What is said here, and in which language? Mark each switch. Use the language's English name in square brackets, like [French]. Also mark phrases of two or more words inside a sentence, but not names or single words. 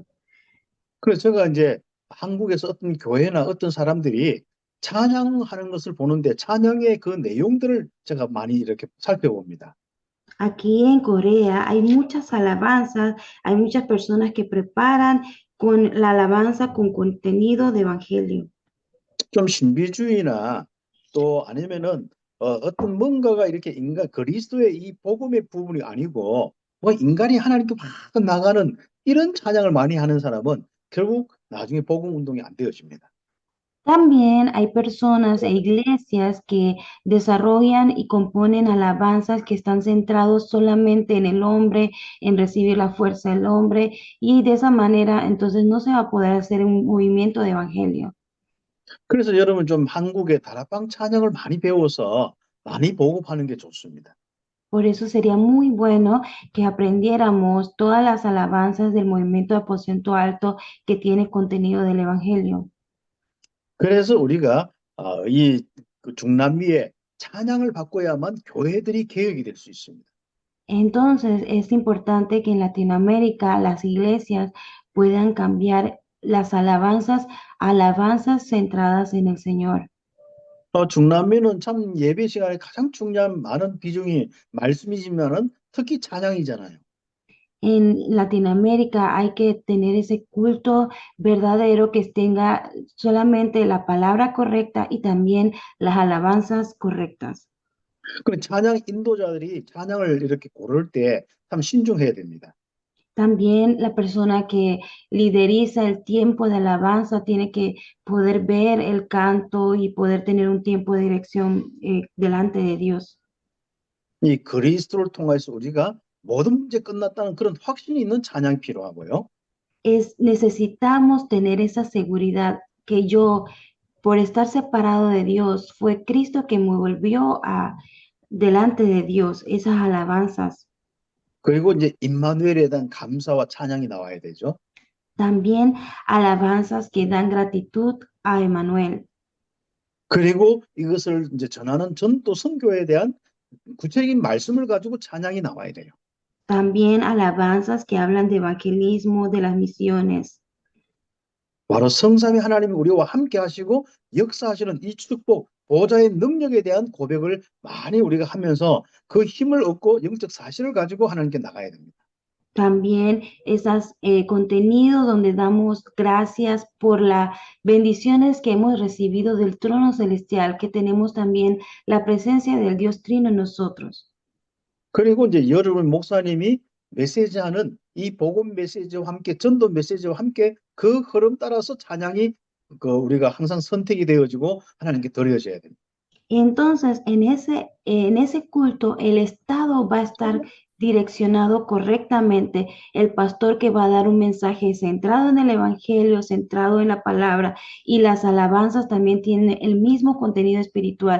[Korean] 그래서 제가 이제 한국에서 어떤 교회나 어떤 사람들이 찬양하는 것을 보는데 찬양의 그 내용들을 제가 많이 이렇게 살펴봅니다. [Spanish] Aquí en Corea hay muchas alabanzas, hay muchas personas que preparan con la alabanza con contenido de Evangelio. [Korean] 좀 신비주의나 또 아니면은 어떤 뭔가가 이렇게 그리스도의 이 복음의 부분이 아니고 뭐 인간이 하나님께 막 나가는 이런 찬양을 많이 하는 사람은 결국 나중에 복음 운동이 안 되어집니다. [Spanish] También hay personas e iglesias que desarrollan y componen alabanzas que están centrados solamente en el hombre, en recibir la fuerza del hombre, y de esa manera entonces no se va a poder hacer un movimiento de evangelio. [Korean] 그래서 여러분 좀 한국의 다락방 찬양을 많이 배워서 많이 보급하는 게 좋습니다. [Spanish] Por eso sería muy bueno que aprendiéramos todas las alabanzas del movimiento de aposento alto que tiene contenido del evangelio. [Korean] 그래서 우리가 이 중남미의 찬양을 바꿔야만 교회들이 개혁이 될 수 있습니다. [Spanish] Entonces, es importante que en Latinoamérica las iglesias puedan cambiar las alabanzas a alabanzas centradas en el Señor. [Korean] 중남미는 참 예배 시간에 가장 중요한 많은 비중이 말씀이지만은 특히 찬양이잖아요. [Spanish] En Latinoamérica hay que tener ese culto verdadero que tenga solamente la palabra correcta y también las alabanzas correctas. [Korean] 그 찬양 인도자들이 찬양을 이렇게 고를 때 참 신중해야 됩니다. [Spanish] También la persona que lideriza el tiempo de alabanza tiene que poder ver el canto y poder tener un tiempo de dirección delante de Dios. [Korean] 이 그리스도를 통해서 우리가 모든 문제 끝났다는 그런 확신이 있는 찬양이 필요하고요. [Spanish] Necesitamos tener esa seguridad que yo, por estar separado de Dios, fue Cristo que me volvió delante de Dios, esas alabanzas. [Korean] 그리고 이제 임마누엘에 대한 감사와 찬양이 나와야 되죠. [Spanish] También alabanzas que dan gratitud a Emmanuel. [Korean] 그리고 이것을 이제 전하는 전도 선교에 대한 구체적인 말씀을 가지고 찬양이 나와야 돼요. [Spanish] También alabanzas que hablan de evangelismo, de las misiones. [Korean] 바로 성삼위 하나님이 우리와 함께 하시고 역사하시는 이 축복, 보좌의 능력에 대한 고백을 많이 우리가 하면서 그 힘을 얻고 영적 사실을 가지고 하나님께 나가야 됩니다. [Spanish] También esos contenidos donde damos gracias por las bendiciones que hemos recibido del trono celestial, que tenemos también la presencia del Dios Trino en nosotros. [Korean] 그리고 이제 여러분 목사님이 메시지하는 이 복음 메시지와 함께 전도 메시지와 함께 그 흐름 따라서 찬양이 우리가 항상 선택이 되어지고 하나님께 드려져야 됩니다. [Spanish] Entonces, en ese culto, el Estado va a estar direccionado correctamente. El pastor que va a dar un mensaje centrado en el Evangelio, centrado en la palabra, y las alabanzas también tienen el mismo contenido espiritual.